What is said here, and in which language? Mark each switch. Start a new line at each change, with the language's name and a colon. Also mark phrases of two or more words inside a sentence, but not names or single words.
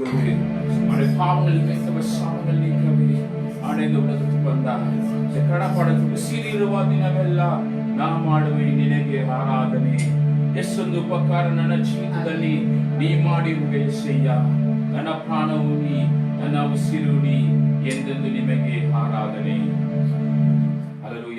Tamil: அவருடைய பாவங்கள் நீக்கவே, சாபங்கள் நீக்கவே இந்த உலகத்துக்கு வந்தார்.
Kannada: இந்த ಕಡಪಡಕ್ಕೆ ಸಿರಿರುವ ದಿನವೆಲ್ಲ ನಾ ಮಾಡುವೆ ನಿನಗೆ ಆರಾಧನೆ. ಎಷ್ಟೊಂದು ಉಪಕಾರ ನನ್ನ ಜೀವಿತದಲ್ಲಿ ನೀ ಮಾಡಿರುವೆ ಏಸಯ್ಯ. ನನ್ನ ಪ್ರಾಣವು ನೀ, ನನ್ನ ಉಸಿರು ನೀ, ಎಂದೆಂದು ನಿಮಗೆ ಆರಾಧನೆ. ಹಲ್ಲೆಲೂಯಾ.